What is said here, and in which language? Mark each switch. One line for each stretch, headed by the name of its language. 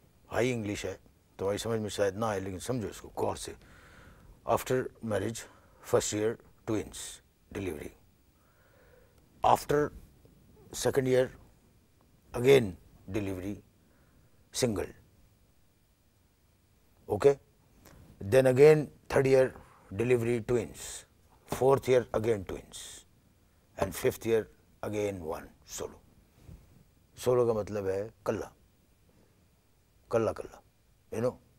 Hindi: High English है तो भाई समझ में शायद ना आए, लेकिन समझो इसको गौर से।
English: After marriage first year twins delivery. After second year again delivery single. Okay, then again third year delivery twins, fourth year again twins, and fifth year again one solo.
Hindi: Solo का मतलब है कल्ला, कल्ला कल्ला,
English: you know।